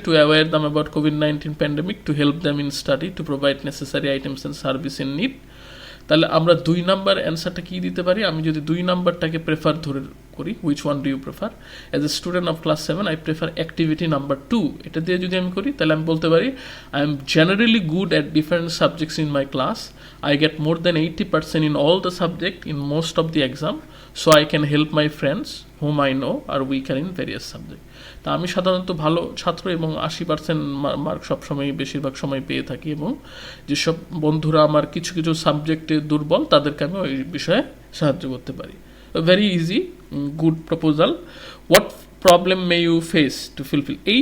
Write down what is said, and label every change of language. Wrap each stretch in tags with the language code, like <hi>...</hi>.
<en>Two aware them about COVID-19 pandemic, to help them in study, to provide necessary items and service in need.</en> <bn>তাহলে আমরা 2 number অ্যান্সারটা কী দিতে পারি? আমি যদি 2 নাম্বারটাকে প্রেফার ধরে করি,</bn> <en>Which one do you prefer? As a student of class 7 I prefer activity number 2।</en> <bn>এটা দিয়ে যদি আমি করি তাহলে আমি বলতে পারি</bn> <en>I am generally good at different subjects in my class. I get more than 80% in all the subject in most of the exam, so I can help my friends whom I know are weaker in various subject.</en> <bn>তা আমি সাধারণত ভালো ছাত্র এবং 80% mark সবসময় বেশিরভাগ সময় পেয়ে থাকি, এবং যেসব বন্ধুরা আমার কিছু কিছু সাবজেক্টে দুর্বল তাদেরকে আমি ওই বিষয়ে সাহায্য করতে পারি।</bn> <en>Very easy, good proposal. What problem may you face to fulfil?</en>